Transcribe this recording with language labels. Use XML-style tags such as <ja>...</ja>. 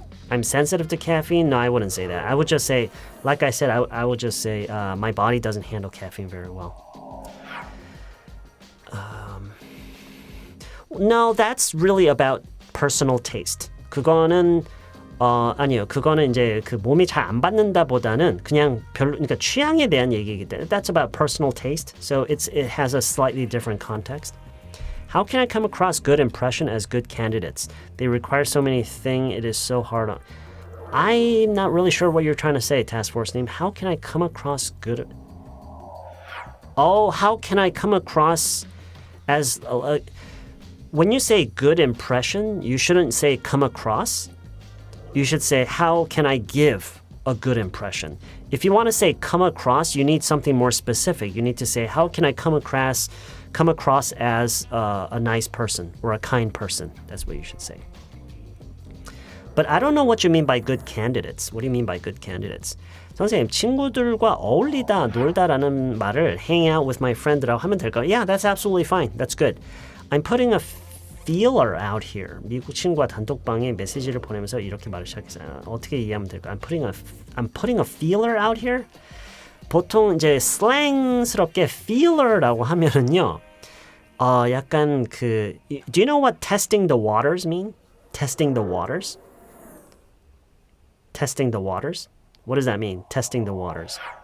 <en>I'm sensitive to caffeine. No, I wouldn't say that. I would just say, like I said, I would just say my body doesn't handle caffeine very well. No, that's really about personal taste.</en> <ko>그거는 아니요. 그거는 이제 그 몸이 잘 안 받는다보다는 그냥 별로 그러니까 취향에 대한 얘기이기 때문에</ko> <en>that's about personal taste. So it has a slightly different context. How can I come across good impression as good candidates? They require so many things. It is so hard on. I'm not really sure what you're trying to say, Task Force name. How can I come across good? Oh, how can I come across as when you say good impression, you shouldn't say come across. You should say how can I give a good impression. If you want to say come across, you need something more specific. You need to say how can I come across as a nice person or a kind person. That's what you should say. But I don't know what you mean by good candidates. What do you mean by good candidates?</en> <ko>선생님, 친구들과 어울리다, 놀다라는 말을</ko> <en>hang out with my friend</en> <ko>라고 하면 될까요?</ko> <en>Yeah, that's absolutely fine. That's good. I'm putting a feeler out here.</en> <ko>미국 친구와 단톡방에 메시지를 보내면서 이렇게 말을 시작했어요. 어떻게 이해하면 될까요?</ko> <en>I'm putting a feeler out here.</en> <ko>보통 이제 슬랭스럽게 feeler라고 하면은요. 약간 그</ko> <en>Do you know what testing the waters mean? Testing the waters? Testing the waters? What does that mean? Testing the waters.</en>